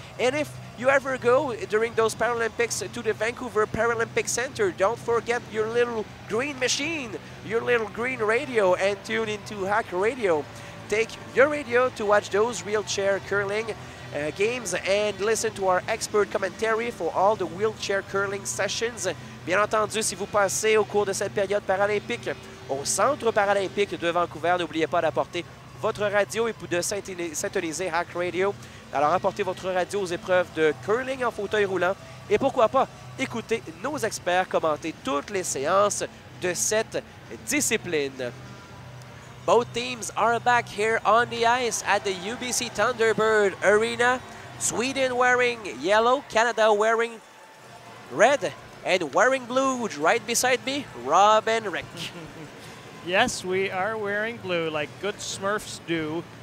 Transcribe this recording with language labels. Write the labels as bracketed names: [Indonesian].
[English] And if you ever go during those Paralympics to the Vancouver Paralympic Center, don't forget your little green machine, your little green radio, and tune into Hack Radio. Take your radio to watch those wheelchair curling games and listen to our expert commentary for all the wheelchair curling sessions. [French] Bien entendu, si vous passez au cours de cette période paralympique au Centre paralympique de Vancouver, n'oubliez pas d'apporter votre radio et de syntoniser Hack Radio. Alors, apportez votre radio aux épreuves de curling en fauteuil roulant et pourquoi pas écouter nos experts commenter toutes les séances de cette discipline. [English] Both teams are back here on the ice at the UBC Thunderbird Arena. Sweden wearing yellow, Canada wearing red, and wearing blue. Right beside me, Rob and Rick. Yes, we are wearing blue like good Smurfs do.